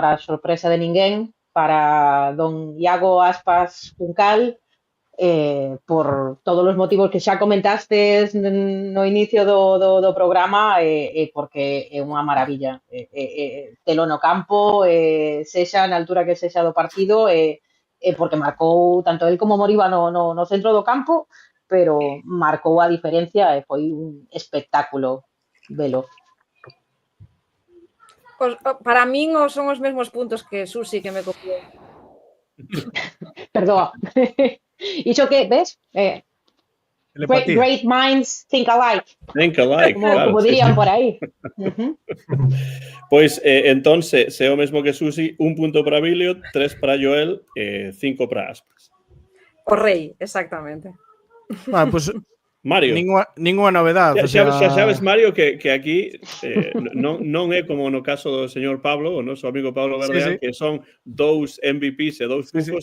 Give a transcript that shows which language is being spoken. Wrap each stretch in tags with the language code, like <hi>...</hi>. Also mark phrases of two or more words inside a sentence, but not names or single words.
<gl>a sorpresa de ninguén, para don Iago Aspas Juncal, por todos os motivos que xa comentastes no inicio do programa, porque é unha maravilla telo no campo, sexa na altura que sexa do partido, porque marcou tanto el como Moriba no centro do campo, pero marcou a diferencia e foi un espectáculo velo. Para min son os mesmos puntos que Susi que me copiou. Perdoa. Iso que, ves?</gl> <en>Great minds think alike. Think alike,</en> <gl>como dirían por aí. Pois, entón, se é o mesmo que Susi, 1 punto para Williot, 3 para Joel, 5 para Aspas. O rei, exactamente.</gl> <es>Bueno, pues</es> <gl>Mario. Ninguna novedade. Xa sabes, Mario, que aquí non é como no caso do señor Pablo, o noso amigo Pablo Verdeal, que son 2 MVPs e 2 cupos.</gl>